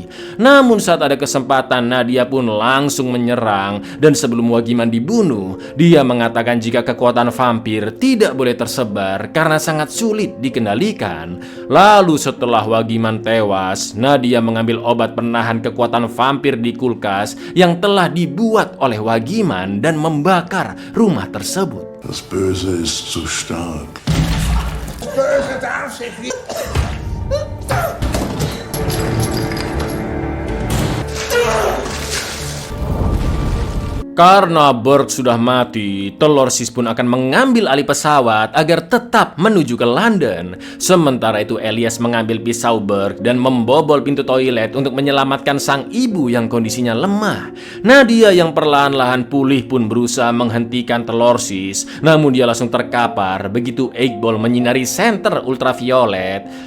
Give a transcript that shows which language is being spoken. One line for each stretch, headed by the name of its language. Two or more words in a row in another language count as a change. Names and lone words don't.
Indonesian: Namun saat ada kesempatan Nadia pun langsung menyerang dan sebelum Wagiman dibunuh, dia mengatakan jika kekuatan vampir tidak boleh tersebar karena sangat sulit dikendalikan. Lalu setelah Wagiman tewas, Nadia mengambil obat penahan kekuatan vampir di kulkas yang telah dibuat oleh Wagiman dan membakar rumah tersebut.
German: Das Böse ist zu stark. Böse darf sich nicht.
Indonesian: Karena Burke sudah mati, telur sis pun akan mengambil alih pesawat agar tetap menuju ke London. Sementara itu Elias mengambil pisau Burke dan membobol pintu toilet untuk menyelamatkan sang ibu yang kondisinya lemah. Nadia yang perlahan-lahan pulih pun berusaha menghentikan telur sis, namun dia langsung terkapar begitu Eggball menyinari senter ultraviolet.